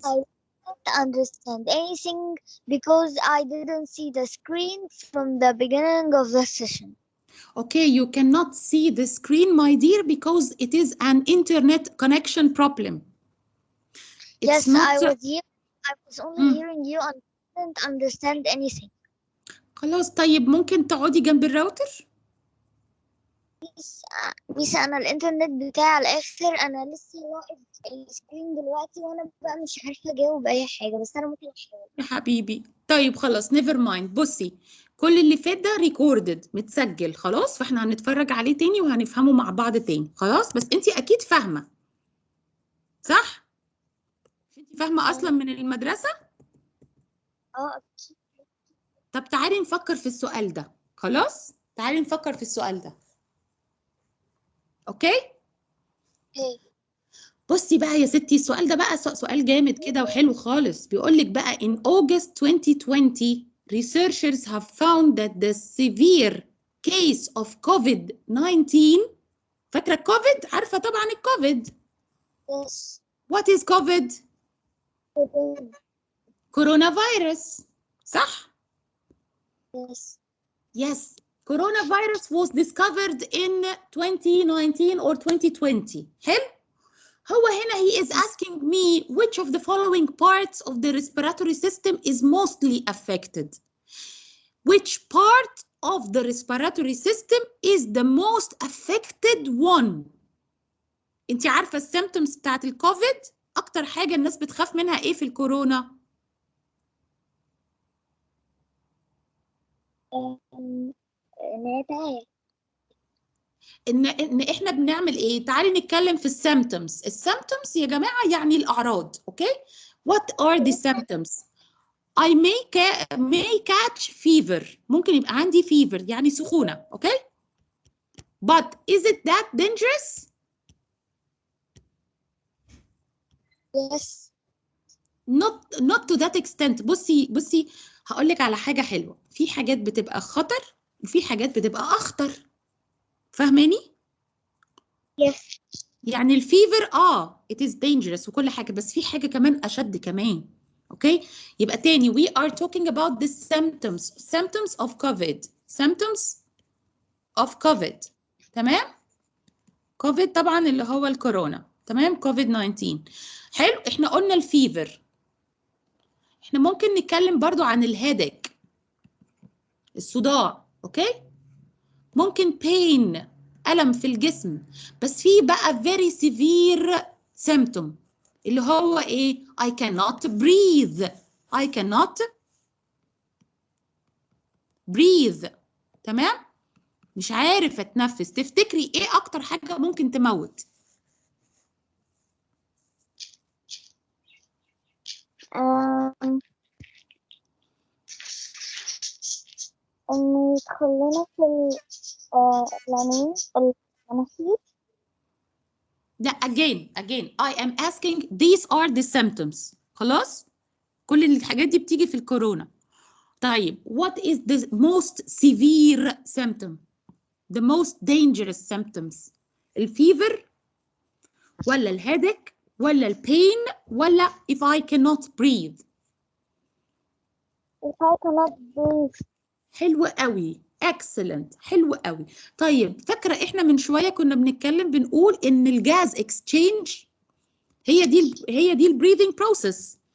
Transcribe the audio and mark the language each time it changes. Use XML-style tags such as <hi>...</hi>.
<en>I don't understand anything because I didn't see the screen from the beginning of the session. Okay, you cannot see the screen, my dear, because it is an internet connection problem. Yes, I was here. I was only hearing you and didn't understand anything.</en> <ar>خلاص طيب ممكن تقعدي جنب الراوتر؟ ميس أنا الإنترنت بتاعي على الآخر. أنا لسه واقف السكرين دلوقتي وأنا بقى مش عارفة أجاوب أي حاجة، بس أنا ممكن أحاول. يا حبيبي طيب خلاص نيفر مايند. بصي كل اللي فات ده ريكوردد متسجل خلاص، فاحنا هنتفرج عليه تاني وهنفهمه مع بعض تاني خلاص. بس انت اكيد فاهمه صح؟ انت فاهمه اصلا من المدرسه؟ أكيد. طب تعالي نفكر في السؤال ده. خلاص تعالي نفكر في السؤال ده. اوكي؟ بصي بقى يا ستي السؤال ده بقى سؤال جامد كده وحلو خالص. بيقول لك بقى</ar> <en>in August 2020 researchers have found that the severe case of COVID-19.</en> <ar>فاكرة الكوفيد؟ عارفة طبعا الكوفيد.</ar> <en>Yes. What is COVID? Coronavirus.</en> <ar>صح؟</ar> <en>Yes. Yes. Coronavirus was discovered in 2019 or 2020.</en> <ar>حلو؟ هو هنا</ar> <en>he is asking me which of the following parts of the respiratory system is mostly affected. Which part of the respiratory system is the most affected one?</en> <ar>انت عارفة السيمتومز بتاعت الكوفيد؟ أكتر حاجة الناس بتخاف منها إيه في الكورونا؟ إن إحنا بنعمل إيه؟ تعالي نتكلم في السيمتومز. السيمتومز يا جماعة يعني الأعراض، أوكي؟</ar> <en>What are the symptoms? I may catch fever.</en> <ar>ممكن يبقى عندي fever يعني سخونة، أوكي؟</ar> <en>But is it that dangerous? Yes. Not to that extent.</en> <ar>بصي هقول لك على حاجة حلوة. في حاجات بتبقى خطر وفي حاجات بتبقى أخطر. فاهماني؟</ar> <en>Yes.</en> <ar>يعني الفيفر</ar> <en>it is dangerous</en> <ar>وكل حاجة، بس في حاجة كمان أشد كمان. اوكي؟ يبقى تاني</ar> <en>we are talking about the symptoms of COVID. symptoms of COVID.</en> <ar>تمام؟ COVID طبعا اللي هو الكورونا. تمام؟ COVID-19. حلو؟ احنا قلنا الفيفر. احنا ممكن نتكلم برضو عن الهيدك، الصداع. اوكي؟ ممكن pain، ألم في الجسم. بس في بقى</ar> <en>very severe symptom</en> <ar>اللي هو ايه؟</ar> <en>I cannot breathe. I cannot breathe.</en> <ar>تمام؟ مش عارف اتنفس. تفتكري ايه اكتر حاجة ممكن تموت؟ إنه يدخل لنا في العنين المناخير.</ar> <en>لا again I am asking these are the symptoms.</en> <ar>خلاص؟ كل الحاجات دي بتيجي في الكورونا.</ar> <en>طيب what is the most severe symptom? The most dangerous symptoms.</en> <ar>الفيفر ولا الهيدك ولا البين ولا</ar> <en>if I cannot breathe؟ If I cannot breathe.</en> <ar>حلو قوي. excellent. حلو قوي. طيب فاكرة احنا من شوية كنا بنتكلم بنقول ان الجاز اكسشينج هي دي البريذنج بروسيس.</ar>